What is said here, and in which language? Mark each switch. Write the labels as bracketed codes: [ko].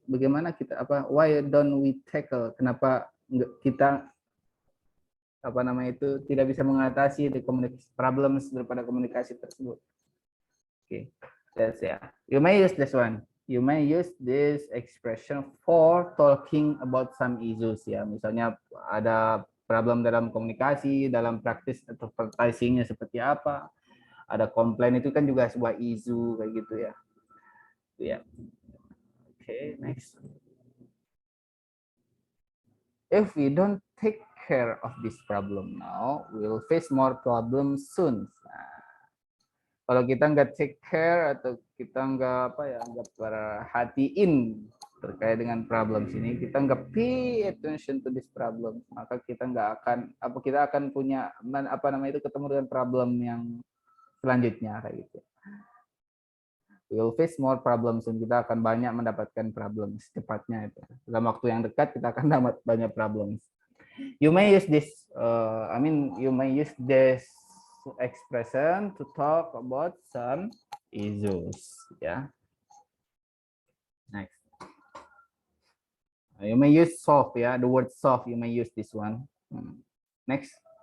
[id] Bagaimana kita [en] why don't we tackle? [id] Kenapa kita tidak bisa mengatasi [en] the communication problems [id] daripada komunikasi tersebut? Okay. [en] That's You may use this one. You may use this expression for talking about some issues ya. [id] Misalnya ada problem dalam komunikasi, dalam praktis advertising-nya seperti apa. Ada komplain, itu kan juga sebuah isu kayak gitu ya. Ya. [en] Okay, next. If we don't take care of this problem now, we will face more problems soon. [id] Nah, kalau kita nggak [en] take care [id] atau kita nggak perhatiin terkait dengan problem sini, kita nggak [en] pay attention to this problem, [id] maka kita nggak akan kita akan punya ketemu dengan problem yang selanjutnya kayak gitu. [en] We will face more problems, [id] dan kita akan banyak mendapatkan problem secepatnya itu. Dalam waktu yang dekat kita akan dapat banyak problems. [en] You may use this, you may use this expression to talk about some issues. Yeah. Next. You may use solve, yeah, the word solve, you may use this one. Next.